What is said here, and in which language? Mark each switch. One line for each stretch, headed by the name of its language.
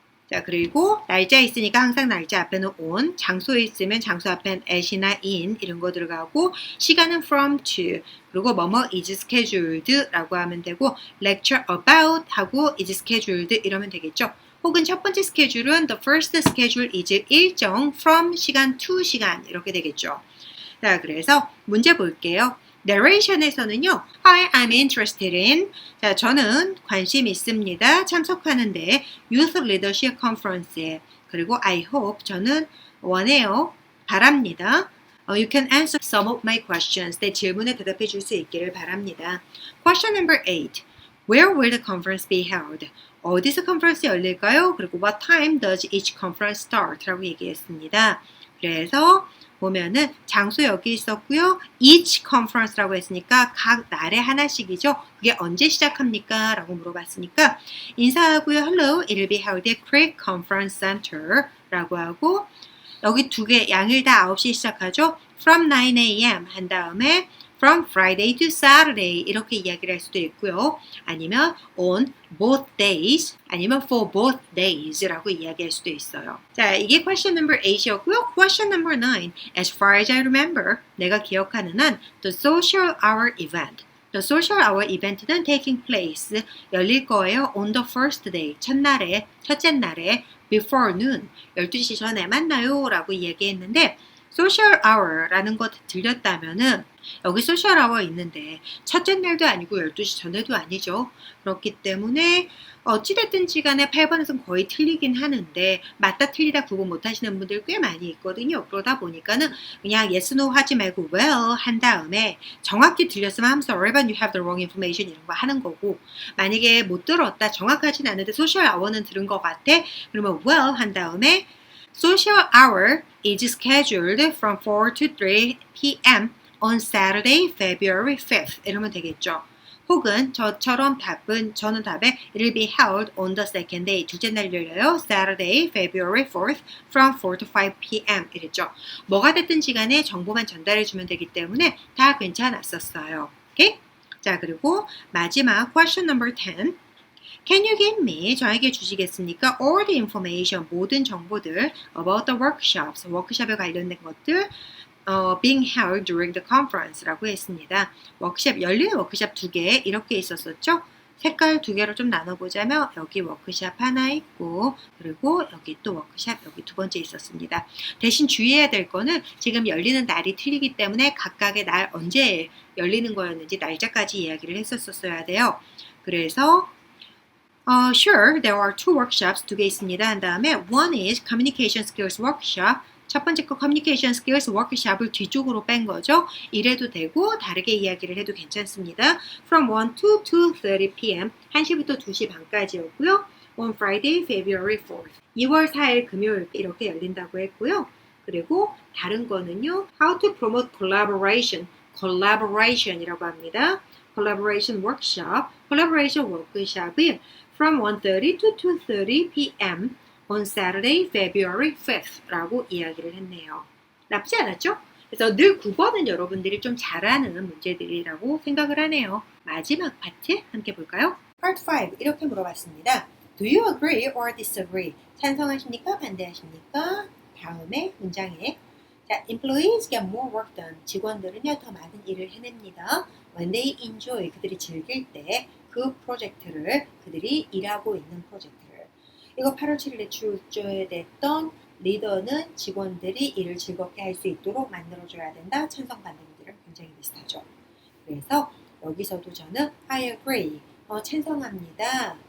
Korean: 자 그리고 날짜 있으니까 항상 날짜 앞에는 on, 장소에 있으면 장소 앞엔 at이나 in 이런 거 들어가고 시간은 from to 그리고 뭐뭐 is scheduled 라고 하면 되고
English: lecture about
Korean: 하고
English: is scheduled
Korean: 이러면 되겠죠. 혹은 첫 번째 스케줄은
English: the first schedule is
Korean: 일정 from 시간 to 시간 이렇게 되겠죠. 자 그래서 문제 볼게요. narration에서는요.
English: Hi, I'm interested in.
Korean: 자, 저는 관심 있습니다. 참석하는데 Youth Leadership Conference에. 그리고
English: I hope.
Korean: 저는 원해요. 바랍니다.
English: You can answer some of my questions.
Korean: 내 질문에 대답해 줄 수 있기를 바랍니다.
English: Question number 8. Where will the conference be held?
Korean: 어디서 컨퍼런스 열릴까요? 그리고
English: what time does each conference start?
Korean: 라고 얘기했습니다. 그래서 보면은 장소 여기 있었고요. each conference라고 했으니까 각 날에 하나씩이죠. 그게 언제 시작합니까? 라고 물어봤으니까 인사하고요.
English: Hello, it'll be held at Craig Conference Center
Korean: 라고 하고 여기 두 개 양일 다 9시에 시작하죠.
English: From 9 a.m.
Korean: 한 다음에
English: From Friday to Saturday
Korean: 이렇게 이야기를 할 수도 있고요. 아니면
English: on both days
Korean: 아니면
English: for both days
Korean: 라고 이야기할 수도 있어요. 자, 이게
English: question number 8
Korean: 이었고요.
English: Question number 9. As far as I remember,
Korean: 내가 기억하는 한
English: the social hour event. The social hour event는 taking place
Korean: 열릴 거예요.
English: On the first day
Korean: 첫째 날에
English: before noon
Korean: 12시 전에 만나요 라고 이야기했는데 social hour라는 거 들렸다면은 여기 social hour 있는데 첫째 날도 아니고 12시 전에도 아니죠. 그렇기 때문에 어찌됐든지 간에 8번에서는 거의 틀리긴 하는데 맞다 틀리다 구분 못하시는 분들 꽤 많이 있거든요. 그러다 보니까는 그냥 yes, no 하지 말고 well 한 다음에 정확히 들렸으면
English: I'm sorry but you have the wrong information
Korean: 이런 거 하는 거고 만약에 못 들었다 정확하진 않은데 social hour는 들은 것 같아 그러면 well 한 다음에
English: Social hour is scheduled from 4 to 3 p.m. on Saturday, February 5th.
Korean: 이러면 되겠죠. 혹은 저는 답에 It will be held on the second day. 둘째 날 열려요.
English: Saturday, February 4th from 4 to 5 p.m.
Korean: 이랬죠. 뭐가 됐든 시간에 정보만 전달해 주면 되기 때문에 다 괜찮았었어요. 오케이? 자, 그리고 마지막
English: question number 10. Can you give me,
Korean: 저에게 주시겠습니까?
English: All the information,
Korean: 모든 정보들
English: about the workshops,
Korean: 워크숍에 관련된 것들
English: being held during the conference
Korean: 라고 했습니다. 열리는 워크숍 2개 이렇게 있었었죠. 색깔 2개로 좀 나눠보자면 여기 워크숍 하나 있고 그리고 여기 또 워크숍 여기 두 번째 있었습니다. 대신 주의해야 될 거는 지금 열리는 날이 틀리기 때문에 각각의 날 언제 열리는 거였는지 날짜까지 이야기를 했었어야 돼요. 그래서
English: sure, there are 2 workshops,
Korean: 2개 있습니다. 한 다음에
English: one is communication skills workshop.
Korean: 첫 번째 거 communication skills workshop을 뒤쪽으로 뺀 거죠. 이래도 되고 다르게 이야기를 해도 괜찮습니다.
English: From 1 to 2:30 p.m.
Korean: 1시부터 2시 반까지였고요.
English: On Friday, February 4th.
Korean: 2월 4일 금요일 이렇게 열린다고 했고요. 그리고 다른 거는요.
English: How to promote collaboration이라고 합니다. Collaboration workshop, collaboration workshop이 from 1:30 to 2:30 p.m. on Saturday, February 5th
Korean: 라고 이야기를 했네요. 나쁘지 않았죠? 그래서 늘 9번은 여러분들이 좀 잘하는 문제들이라고 생각을 하네요. 마지막 파트 함께 볼까요?
English: Part 5
Korean: 이렇게 물어봤습니다.
English: Do you agree or disagree?
Korean: 찬성하십니까? 반대하십니까? 다음에 문장에 자,
English: employees get more work done.
Korean: 직원들은요 더 많은 일을 해냅니다.
English: When they enjoy,
Korean: 그들이 즐길 때 그 프로젝트를 그들이 일하고 있는 프로젝트를 이거 8월 7일에 출제됐던 리더는 직원들이 일을 즐겁게 할 수 있도록 만들어줘야 된다. 찬성받는 분들은 굉장히 비슷하죠. 그래서 여기서도 저는
English: I agree,
Korean: 찬성합니다.